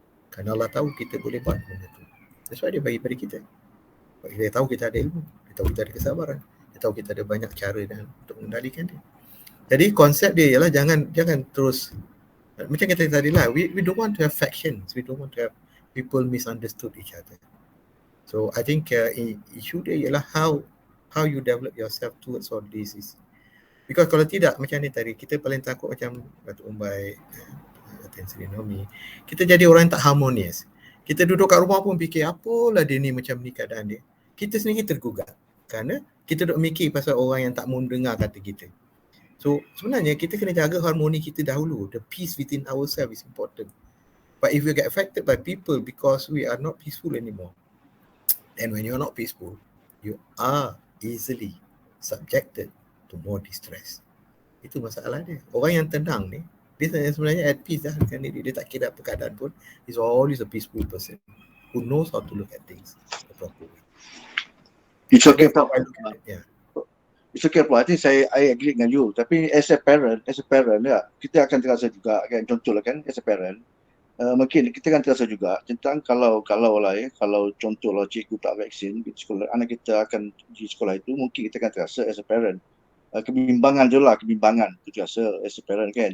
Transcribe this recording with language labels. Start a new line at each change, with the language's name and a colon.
Malay: Kerana Allah tahu kita boleh buat benda itu.
English: That's why
Malay: dia bagi pada kita. Dia tahu kita ada ilmu, dia tahu kita ada kesabaran, dia tahu kita ada banyak cara untuk mengendalikan dia. Jadi konsep dia ialah jangan terus macam kata tadi lah,
English: we don't want to have factions, we don't want to have people misunderstood each other. So I think issue
Malay: dia ialah
English: how you develop yourself towards all this is. Because
Malay: kalau tidak macam ni tadi, kita paling takut macam Datuk Umbai, Datin Seri Nomi, kita jadi orang yang tak harmonious. Kita duduk kat rumah pun fikir apalah dia ni macam ni keadaan dia. Kita sendiri tergugat kerana kita duduk mikir pasal orang yang tak mau dengar kata kita. So sebenarnya kita kena jaga harmoni kita dahulu.
English: The peace within ourselves is important. But if we get affected by people because we are not peaceful anymore, then when you are not peaceful, you are easily subjected to more distress.
Malay: Itu masalah dia. Orang yang tenang ni, dia sebenarnya
English: at peace
Malay: dah dengan diri. Dia tak kira apa keadaan pun.
English: He's always a peaceful person who knows how to look at things the proper way. It's okay, Prof. It's okay, Prof. I think I agree
Malay: dengan
English: you.
Malay: Tapi
English: as a parent,
Malay: ya, kita akan terasa juga kan, contohlah kan, as a parent, mungkin kita akan terasa juga tentang kalau contohlah cikgu tak vaksin di sekolah, anak kita akan di sekolah itu, mungkin kita akan terasa as a parent kebimbangan tu terasa as a parent kan.